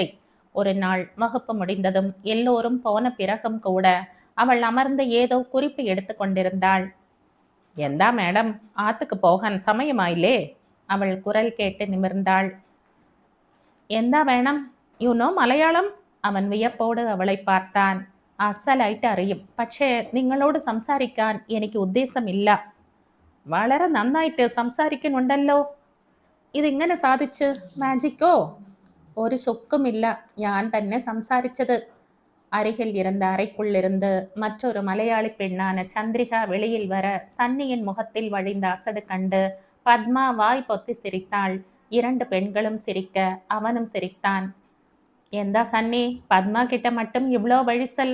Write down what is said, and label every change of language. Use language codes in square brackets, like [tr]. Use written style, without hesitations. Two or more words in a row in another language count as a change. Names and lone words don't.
[ta] ஒரு நாள் வகுப்பு முடிந்ததும் எல்லோரும் போன பிறகும் கூட அவள் அமர்ந்து ஏதோ குறிப்பு எடுத்து கொண்டிருந்தாள். [ml] എന്താ മേഡം, ആത്തുക്ക് പോക സമയമായില്ലേ? [ta] அவள் குரல் கேட்டு நிமிர்ந்தாள். [ml] എന്താ വേണം? [en] You know Malayalam? [ta] அவன் வியப்போடு அவளை பார்த்தான். [ml] അസലായിട്ട് അറിയും. പക്ഷേ നിങ്ങളോട് സംസാരിക്കാൻ എനിക്ക് ഉദ്ദേശമില്ല. വളരെ നന്നായിട്ട് സംസാരിക്കുന്നുണ്ടല്ലോ. ഇതെങ്ങനെ സാധിച്ച്? മാജിക്കോ? ഒരു ചുക്കുമില്ല. ഞാൻ തന്നെ സംസാരിച്ചത്. [ta] அருகில் இருந்த அறைக்குள்ளிருந்து மற்றொரு மலையாளி பெண்ணான சந்திரிகா வெளியில் வர சன்னியின் முகத்தில் வழிந்த அசடு கண்டு பத்மா வாய் பொத்தி சிரித்தாள். இரண்டு பெண்களும் சிரிக்க அவனும் சிரித்தான். எந்தா சன்னி, பத்மா கிட்ட மட்டும் இவ்வளோ வழிசல்?